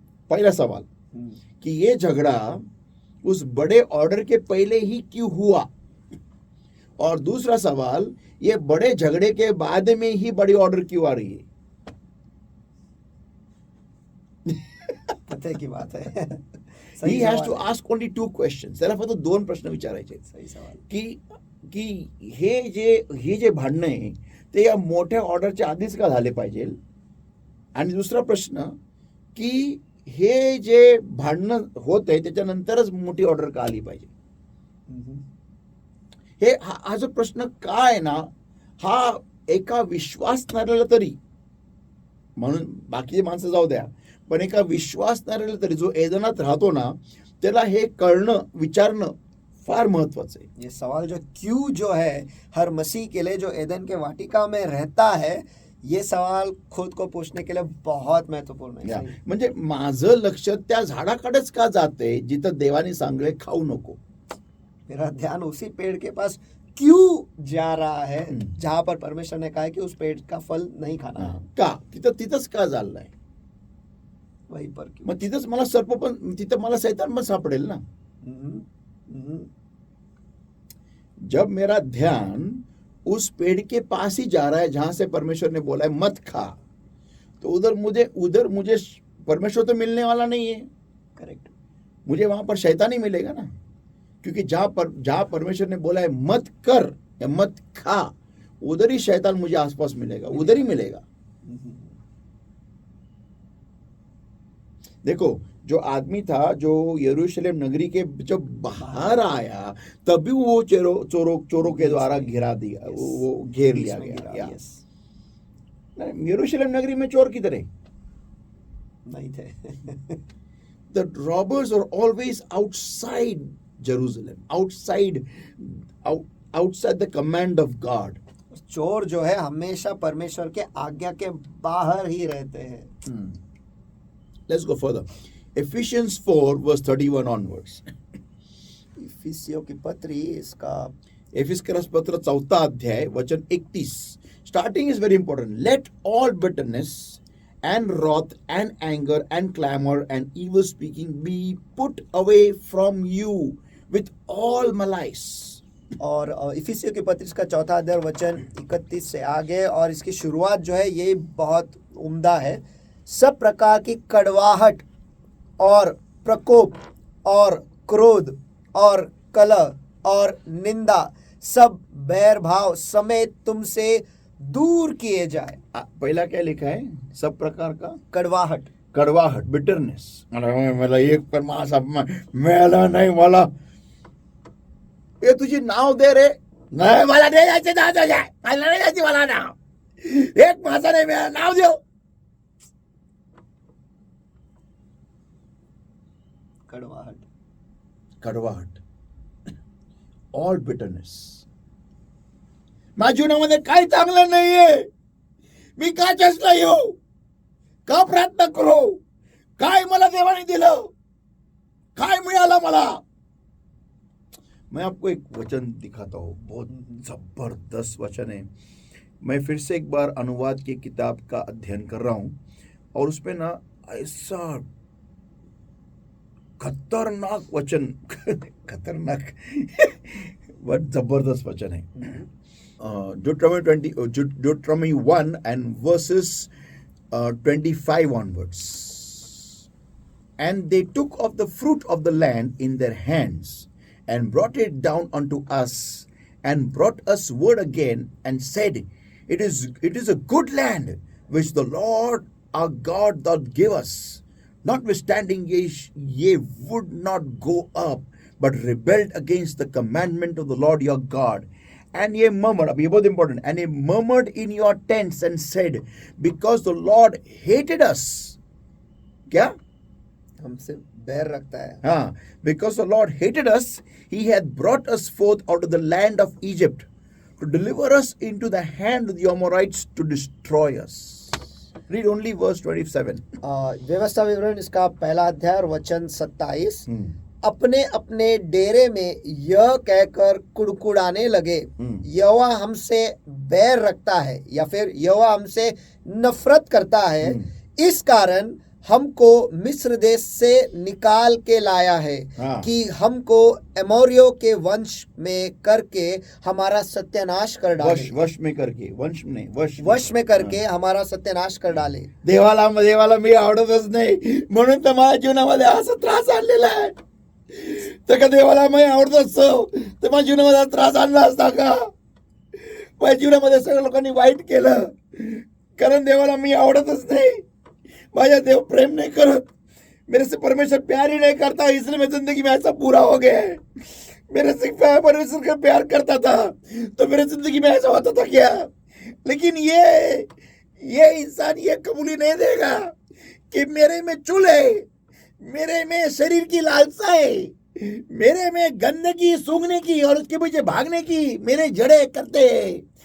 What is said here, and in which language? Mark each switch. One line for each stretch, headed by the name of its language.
Hindi: पहला सवाल कि ये झगड़ा उस बड़े ऑर्डर के पहले ही क्यों हुआ. और दूसरा सवाल, ये बड़े झगड़े के बाद में ही बड़ी ऑर्डर क्यों आ रही है. पते की बात है.
English: He has to ask only two questions.
Marathi: त्याला फक्त दोन प्रश्न विचारायचे.
Hindi: सही सवाल.
Marathi: की हे जे भांडणं आहे ते या मोठ्या ऑर्डरच्या आधीच का झाले पाहिजे. आणि दुसरा प्रश्न की हे जे भांडणं होत आहे त्याच्यानंतरच मोठी ऑर्डर का आली पाहिजे. हे हा जो प्रश्न का आहे ना, हा एका विश्वासणाऱ्याला तरी, म्हणून बाकीचे माणसं जाऊ द्या, पण एका विश्वासणाऱ्याला तरी जो एदनात राहतो ना, त्याला हे कळणं विचारणं फार महत्वाचं आहे.
Hindi: ये सवाल जो क्यों जो है हर मसीह के लिए जो एदन के वाटिका में रहता है, ये सवाल खुद को पूछने के लिए बहुत महत्वपूर्ण है.
Marathi: म्हणजे माझं लक्ष त्या झाडाकडेच का जाते जिथं देवाने सांगले खाऊ नको.
Hindi: मेरा ध्यान उसी पेड़ के पास क्यों जा रहा है हम्म। जहां पर परमेश्वर ने कहा है कि उस पेड़ का फल नहीं खाना है?
Marathi: का तिथंच का चाललाय?
Hindi: वहीं पर क्यों?
Marathi: मग तिथंच मला सर्प पण, तिथं मला शैतान पण सापडेल ना. हम्म, हम्म,
Hindi: जब मेरा ध्यान उस पेड़ के पास ही जा रहा है जहां से परमेश्वर ने बोला है मत खा, तो उधर मुझे परमेश्वर तो मिलने वाला नहीं है.
English: Correct.
Hindi: मुझे वहां पर शैतान ही मिलेगा ना, क्योंकि जहां परमेश्वर ने बोला है मत कर या मत खा, उधर ही शैतान मुझे आसपास मिलेगा, उधर ही मिलेगा. देखो, जो आदमी था जो यरूशलेम नगरी के जब बाहर आया, तभी वो चोरों के द्वारा घिरा दिया, वो घेर लिया गया. या
English: yes,
Hindi: यरूशलेम नगरी में चोर किधर है? नहीं थे.
English: The robbers are always outside Jerusalem, outside the command of God.
Hindi: चोर जो है हमेशा परमेश्वर के आज्ञा के बाहर ही रहते हैं.
English: Let's go further. Ephesians 4 verse 31 onwards.
Hindi: इफिसियों की पत्री इसका
Marathi: एफिसकरस पत्र 4 अध्याय वचन 31.
English: Starting is very important. Let all bitterness and wrath and anger and clamor and evil speaking be put away from you with all malice.
Hindi: और इफिसियों की पत्री इसका 4 अध्याय वचन 31 से आगे, और इसकी शुरुआत जो है ये बहुत उम्दा है. सब प्रकार की कड़वाहट और प्रकोप और क्रोध और कलह और निंदा सब बैर भाव समेत तुमसे दूर किए जाए. पहिला क्या लिखा है? सब प्रकार का कड़वाहट,
English: Bitterness.
Marathi: मला एक पण मासा मिळाला नाही, मला ये तुझी नाव दे रे. नाही, मला नाही जायचे, मला नाही जायचे, मला नाव एक मासा नाही मिळाला, नाव देऊ.
English: कड़वाहट, all bitterness.
Marathi: माझ्या जीवनामध्ये काही चांगलं नाहीये. मी का चेष्टा येऊ, का प्रार्थना करू, काय मला देवाने दिलं, काय मिळालं मला.
Hindi: मैं आपको एक वचन दिखाता हूँ, बहुत जबरदस्त वचन है. मैं फिर से एक बार अनुवाद की किताब का अध्ययन कर रहा हूँ, और उसमें ना ऐसा खतरनाक वचन खतरनाक बहुत जबरदस्त वचन है.
English: Deuteronomy 1 and verses 25 onwards. And they took of the fruit of the land in their hands and brought it down unto us, and brought us word again, and said, it is a good land which the Lord our God doth give us. Notwithstanding ye would not go up, but rebelled against the commandment of the Lord your God. And ye murmured,
Hindi: अब ये बहुत
English: important, and ye murmured in your tents and said, because the Lord hated us.
Hindi: क्या? हमसे बैर रखता है. हाँ,
English: because the Lord hated us, he hath brought us forth out of the land of Egypt, to deliver us into the hand of the Amorites, to destroy us. Read only verse 27.
Hindi: व्यवस्था विवरण इसका पहला अध्याय और वचन 27. अपने अपने डेरे में यह कहकर कुड़कुड़ाने लगे, यहोवा हमसे बैर रखता है, या फिर यहोवा हमसे नफरत करता है, इस कारण हमको मिस्र देश से निकाल के लाया है. हाँ. कि हमको एमोरियों के वंश में करके हमारा सत्यानाश कर डाले. वश में करके, वंश में, वश में करके हमारा सत्यानाश कर डाले.
Marathi: देवाला मी आवडतच नाही, म्हणून तर माझ्या जीवनामध्ये असा त्रास आणलेला आहे. तर का देवाला मी आवडत असतो तर माझ्या जीवनामध्ये त्रास आणला असता का? माझ्या जीवनामध्ये सगळ्या लोकांनी वाईट केलं, कारण देवाला मी आवडतच नाही. माझा देव
Hindi: प्रेम नहीं करत, मेरे से परमेश्वर प्यार ही नहीं करता, इसलिए मैं जिंदगी में ऐसा पूरा हो गया है. मेरे से परमेश्वर का प्यार करता था तो मेरे जिंदगी में ऐसा होता था क्या? लेकिन ये इंसान ये कबूली नहीं देगा कि मेरे में चूल है, मेरे में शरीर की लालसा है, मेरे में गंदगी सूंघने की और उसके पीछे भागने की मेरे जड़े करते हैं.